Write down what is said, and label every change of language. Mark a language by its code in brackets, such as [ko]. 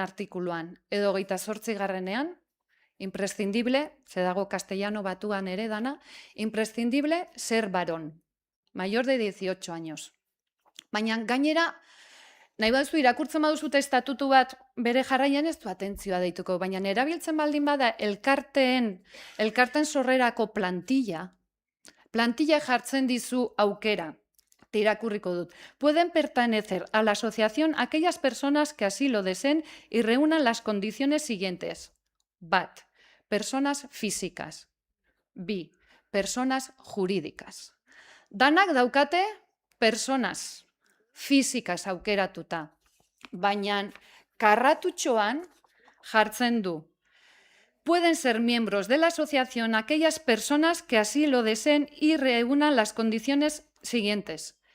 [eu] artikuluan edo 28. imprescindible, ze dago castellano batuan ere dana, [es] imprescindible ser varón, mayor de 18 años. [eu] Baina gainera, nahi baduzu irakurtzen baduzute estatutu bat bere jarraian ez du atentzioa deituko, baina erabiltzen baldin bada elkarteen sorrerako plantilla jartzen dizu aukera. Te irakurriko dut. [es] Pueden pertenecer a la asociación aquellas personas que así lo deseen y reúnan las condiciones siguientes. Bat, personas físicas. Bi, personas jurídicas. [eu] Danak daukate [es] personas físicas [eu] aukeratuta. Baina karratutxoan jartzen du. [es] Pueden ser miembros de la asociación aquellas personas que así lo deseen y reúnan las condiciones siguientes.